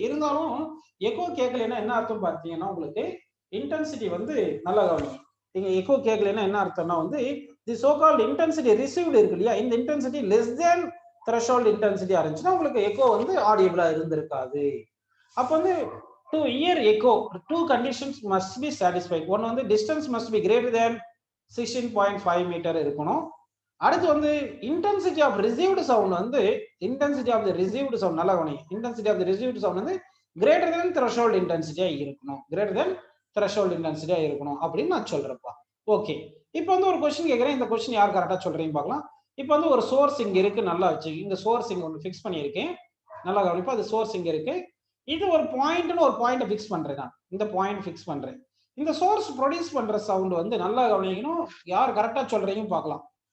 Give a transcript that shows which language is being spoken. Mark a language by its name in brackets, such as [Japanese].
[Tamil] இருந்தாலும் எக்கோ கேட்கலன்னா என்ன அர்த்தம் பார்த்தீங்கன்னா உங்களுக்கு இன்டென்சிட்டி வந்து நல்லா கவனிங்க. நீங்க எக்கோ கேட்கலன்னா என்ன அர்த்தம்னா வந்து the so called intensity received இருக்கு இல்லையா, இந்த இன்டென்சிட்டி லெஸ் தென் த்ரெஷோல்ட் இன்டென்சிட்டியா இருந்துச்சுன்னா உங்களுக்கு எக்கோ வந்து ஆடியபிளா இருந்திருக்காது. அப்ப வந்து [English] to hear echo two conditions must be satisfied. one வந்து distance must be greater than 16.5 [Tamil] metre இருக்கணும். அடுத்து வந்து [English] intensity of received sound வந்து intensity of the received sound [Tamil] நல்லா கவனிங்க, [English] intensity of the received sound வந்து greater than threshold intensity இருக்கணும், greater than threshold intensity [Tamil] இருக்கணும் அப்படின்னு நான் சொல்றேன்ப்பா. ஓகே, இப்போ வந்து ஒரு क्वेश्चन கேக்குறேன், இந்த क्वेश्चन யார் கரெக்ட்டா சொல்றீங்க பார்க்கலாம். இப்போ வந்து ஒரு சோர்ஸ் இங்க இருக்கு, நல்லா வச்சு இந்த சோர்ஸ் இங்க ஒன்னு ஃபிக்ஸ் பண்ணியிருக்கேன், நல்லா கவனிப்பா. அது சோர்ஸ் இங்க இருக்கு, இது ஒரு பாயிண்ட்னு ஒரு பாயிண்ட் ஃபிக்ஸ் பண்றேன், நான் இந்த பாயிண்ட் ஃபிக்ஸ் பண்றேன். இந்த சோர்ஸ் ப்ரொடியூஸ் பண்ற சவுண்ட் வந்து நல்லா கவனிக்கணும், யார் கரெக்டா சொல்றீங்கன்னு பார்க்கலாம்.